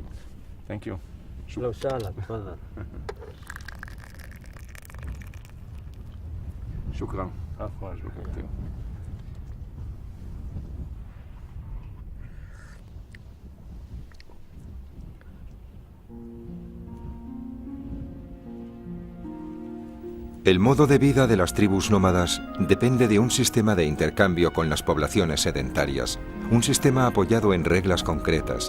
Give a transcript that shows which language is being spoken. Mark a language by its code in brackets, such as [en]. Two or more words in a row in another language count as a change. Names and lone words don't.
[en] Thank you [ar] لو سهلا تفضل شكرا عفوا شكرا. [es] El modo de vida de las tribus nómadas depende de un sistema de intercambio con las poblaciones sedentarias, un sistema apoyado en reglas concretas.